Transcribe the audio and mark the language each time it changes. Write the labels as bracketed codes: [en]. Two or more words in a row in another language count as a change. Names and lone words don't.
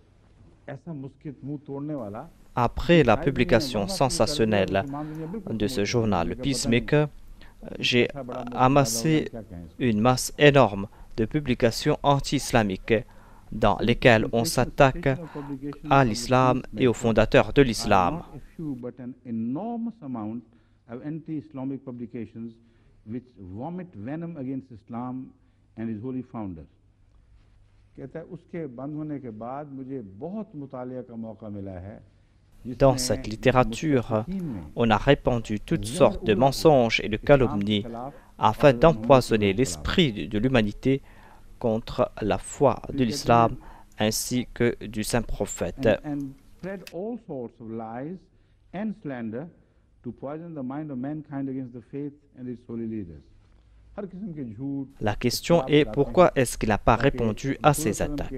[fr] Après la publication sensationnelle de ce journal, le Peacemaker, j'ai amassé une masse énorme de publications anti-islamiques dans lesquelles on s'attaque à l'islam et aux fondateurs de l'islam. [en] Which vomit venom against Islam and his holy founder. [ur] کہتا ہے اس کے بند ہونے کے بعد مجھے بہت مطالعہ کا موقع ملا ہے. [fr] Dans cette littérature, on a répandu toutes sortes de mensonges et de calomnies afin d'empoisonner l'esprit de l'humanité contre la foi de l'islam ainsi que du saint prophète. La question est pourquoi est-ce qu'il n'a pas répondu à ces attaques?